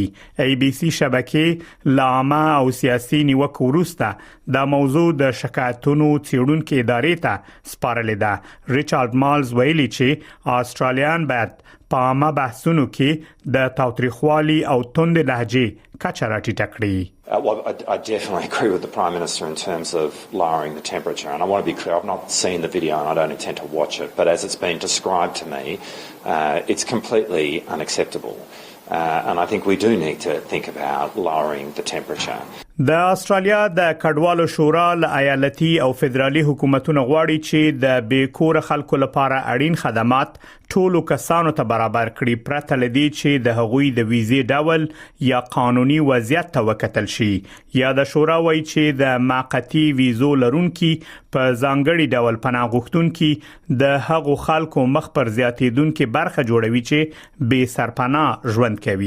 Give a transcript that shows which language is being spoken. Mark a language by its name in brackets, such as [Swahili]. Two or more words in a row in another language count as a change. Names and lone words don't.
[Pashto] ای بي سي شبکې لامه او سیاسي نیوکه وروسته د موضوع د شکایتونو څېړونکو ادارې ته سپارلې ده. ریچارډ مالز ویلي چې استرالیان باید په عامه بحثونو کې د تاوتریخوالي او توند لهجې کچه راټیټه کړي. [English] Well, I definitely agree with the Prime Minister in terms of lowering the temperature. And I want to be clear, I've not seen the video and I don't intend to watch it. But as it's been described to me, it's completely unacceptable. And I think we do need to think about lowering the temperature. [Pashto] د استرالیا د کډوالو شورا له ایالتي او فدرالي حکومتونو غواړي چې د بیکور خلکو لپاره اړین خدمات ټولو کسانو ته برابر کړي پرته لدی چې د هغوی د ویزې ډول یا قانوني وضعیت ته وکتل شي. یا د شورا وایي چې د موقتی ویزو لرونکي په ځانګړي ډول پناه غوښتونکي د هغو خلکو مخ پر زیاتیدونکو برخه جوړوي چې بې سرپناه ژوند کوي.